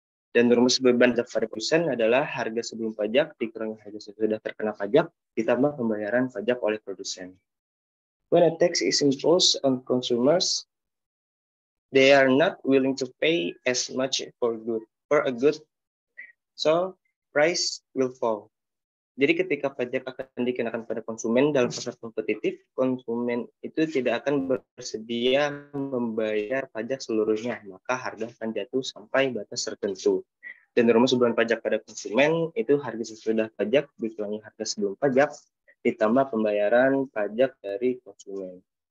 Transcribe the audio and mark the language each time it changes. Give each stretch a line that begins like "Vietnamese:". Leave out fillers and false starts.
Indonesian: Dan rumus beban pajak pada produsen adalah harga sebelum pajak dikurangi harga sesudah terkena pajak ditambah pembayaran pajak oleh produsen.
English: When a tax is imposed on consumers, they are not willing to pay as much for a good, so price will fall.
Indonesian: Jadi ketika pajak akan dikenakan pada konsumen dalam pasar kompetitif, konsumen itu tidak akan bersedia membayar pajak seluruhnya, maka harga akan jatuh sampai batas tertentu. Dan rumus beban pajak pada konsumen itu harga sesudah pajak dikurangi harga sebelum pajak ditambah pembayaran pajak dari konsumen.